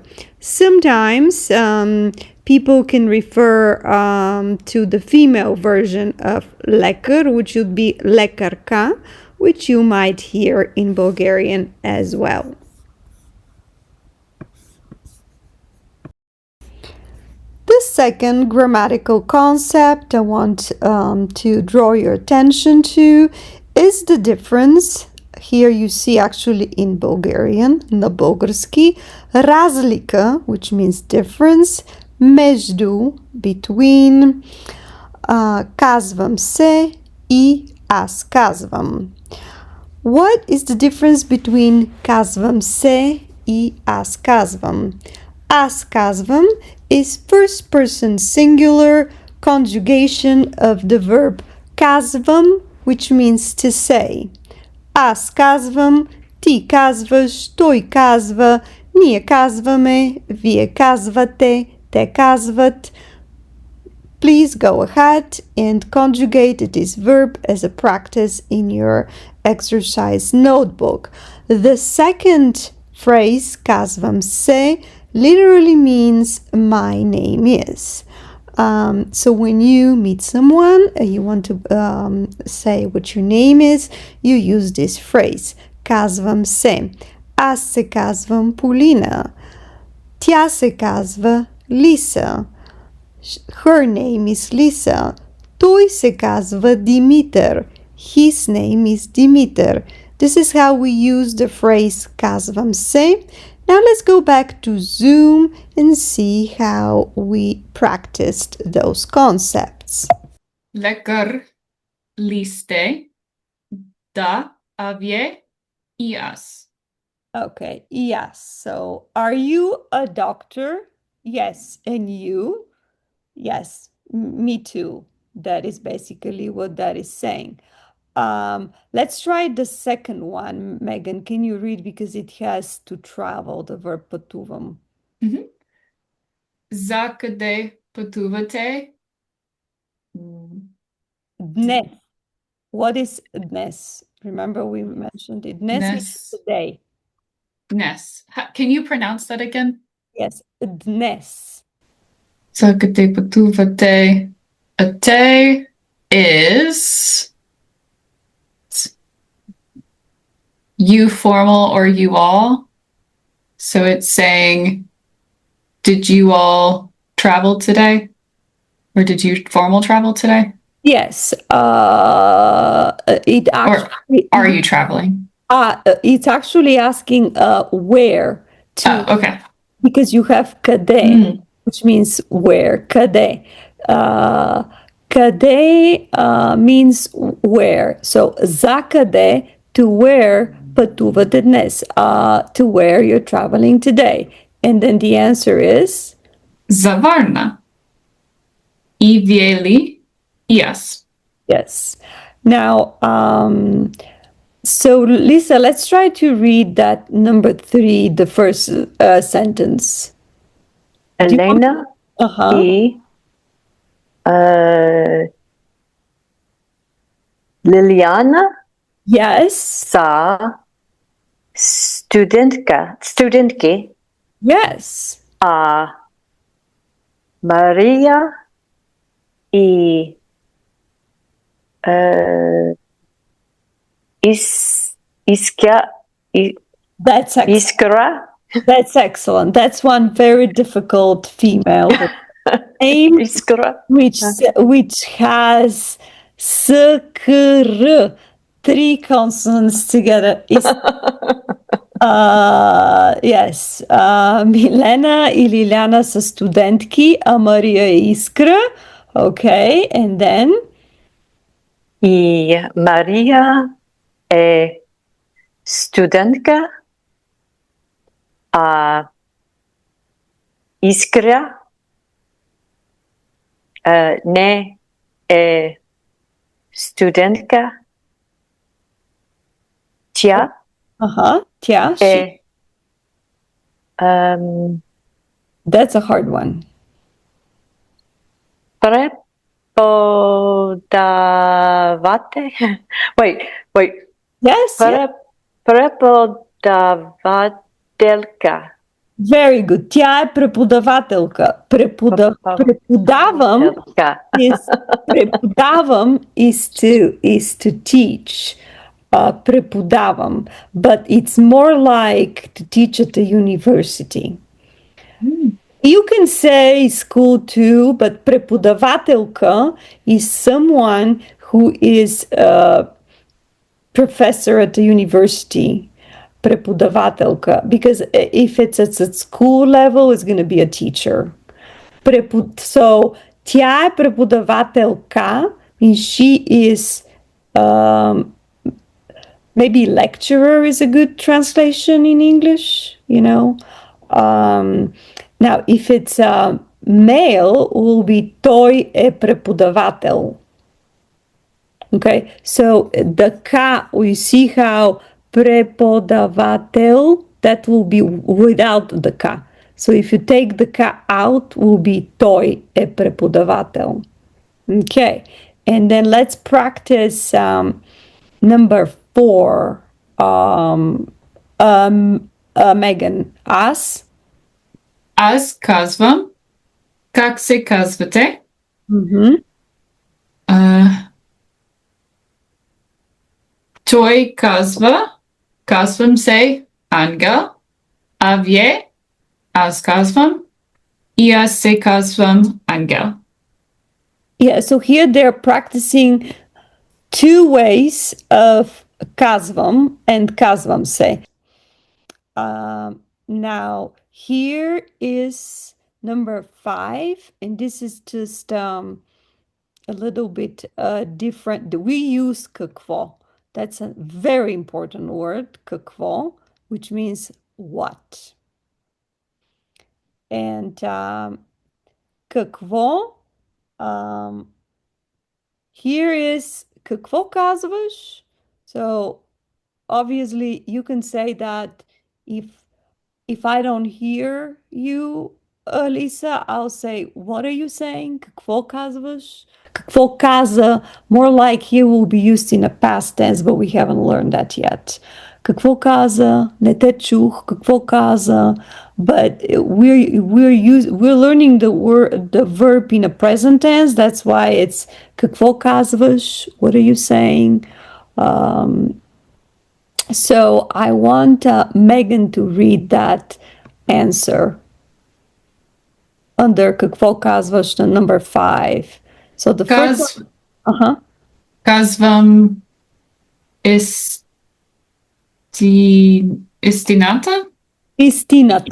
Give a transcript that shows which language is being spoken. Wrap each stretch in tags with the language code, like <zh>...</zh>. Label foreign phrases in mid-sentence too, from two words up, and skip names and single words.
<en>Sometimes people can refer to the female version of lekar, which would be lekarka, which you might hear in Bulgarian as well. The second grammatical concept I want to draw your attention to is the difference. Here you see actually in Bulgarian,</en> <bg>на български, разлика,</bg> <en>which means difference, между, between,</en> <bg>казвам се и аз казвам.</bg> <en>What is the difference between</en> <bg>казвам се и аз казвам? Аз казвам</bg> <en>is first person singular conjugation of the verb казвам, which means to say.</en> <bg>Аз казвам, ти казваш, той казва, ние казваме, вие казвате, те казват.</bg> <en>Please go ahead and conjugate this verb as a practice in your exercise notebook. The second phrase, казвам се, literally means my name is. So when you meet someone, you want to say what your name is, you use this phrase.</en> <bg>Казвам се. Аз се казвам Полина. Тя се казва Лиса.</bg> <en>Her name is Lisa.</en> <bg>Той се казва Димитър.</bg> <en>His name is Dimitar. This is how we use the phrase</en> <bg>казвам се.</bg> <en>Now let's go back to Zoom and see how we practiced those concepts.</en> <bg>Лекар ли сте? Да, а вие и аз.</bg> <en>Okay, yes. So, are you a doctor? Yes. And you? Yes, me too. That is basically what that is saying. Let's try the second one. Megan, can you read because it has to travel, the verb пътувам.</en> <bg>За къде пътувате?</bg> <en>Dnes. What is dnes? Remember we mentioned it. Dnes Dnes. means today. Dnes. Can you pronounce that again? Yes, dnes.</en> <bg>За къде пътувате?</bg> <en>A te is you formal or you all. So it's saying, did you all travel today? Or did you formal travel today? Yes, it actually. Or are you traveling? It's actually asking where to. Okay. Because you have къде, which means where. Къде. Къде means where. So</en> <bg>за къде,</bg> <en>to where</en> <bg>пътувате днес.</bg> <en>To where you're traveling today. And then the answer is?</en> <bg>За Варна. И вие ли?</bg> <en>Yes. Yes. Now, so Lisa, let's try to read that number 3, the first sentence.</en> <bg>Elena и Liliana</bg> <en>Yes.</en> <bg>са студентки,</bg> <en>Yes.</en> <bg>а Мария и Искра.</bg> <en>That's excellent. That's one very difficult female name, which has skr, 3 consonants together.</en> <bg>Yes. Milena и Liliana са студентки, а Мария е Искра.</bg> <en>Okay, and then?</en> <bg>И Мария е студентка, а Искра не е студентка. Тя</bg> <en>Yeah, that's a hard one.</en> <bg>Prepodavate.</bg> <en>Wait. Yes, yeah.</en> <bg>Prepodavatelka.</bg> <en>Very good.</en> <bg>Тя е преподавателка. Преподавам is преподавам</bg> <en>is to teach. Преподавам, but it's more like to teach at the university. You can say school too, but преподавателка is someone who is a professor at the university. Преподавателка, because if it's at school level, it's going to be a teacher. So,</en> <bg>тя е преподавателка,</bg> <en>means she is maybe lecturer is a good translation in English, you know. Now, if it's a male, it will be той е преподавател. Okay, so the ka, we see how prepodavatel, that will be without the ka. So if you take the ka out, will be</en> <bg>той е преподавател.</bg> <en>Okay, and then let's practice number 4. Megan, as?</en> <bg>Аз казвам. Как се казвате? Той казва. Казвам се Ангел. А вие? Аз казвам. И аз се казвам Ангел.</bg> <en>Yeah, so here they're practicing 2 ways of казвам and</en> <bg>казвам се.</bg> <en>Now, here is number 5, and this is just a little bit different. We use какво. That's a very important word, какво, which means what. And какво, here is</en> <bg>какво казваш.</bg> <en>So obviously you can say that if I don't hear you, Lisa, I'll say, what are you saying?</en> <bg>Какво казваш? Какво каза?</bg> <en>More like here will be used in a past tense, but we haven't learned that yet.</en> <bg>Какво каза? Не те чух. Какво каза?</bg> <en>But we're learning the verb in a present tense. That's why it's</en> <bg>какво казваш?</bg> <en>What are you saying? So I want Megan to read that answer under</en> <bg>какво казваш,</bg> <en>the number 5. So the first one,</en> <bg>Казвам истината? Истината.</bg>